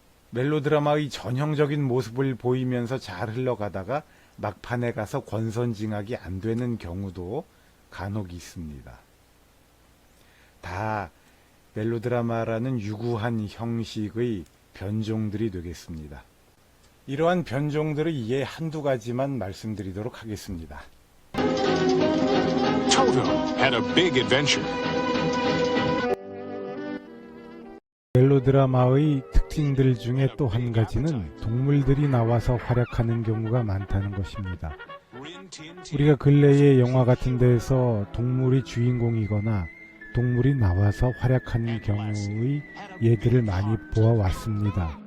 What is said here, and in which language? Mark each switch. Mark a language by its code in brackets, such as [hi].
[ko] 멜로드라마의 전형적인 모습을 보이면서 잘 흘러가다가 막판에 가서 권선징악이 안 되는 경우도 간혹 있습니다. 다 멜로드라마라는 유구한 형식의 변종들이 되겠습니다. 이러한 변종들의 예 한두 가지만 말씀드리도록 하겠습니다. [en] Toto had a big adventure. [ko] 멜로드라마의 특징들 중에 또 한 가지는 동물들이 나와서 활약하는 경우가 많다는 것입니다. 우리가 근래의 영화 같은 데서 동물이 주인공이거나 동물이 나와서 활약하는 경우의 예들을 많이 보아왔습니다.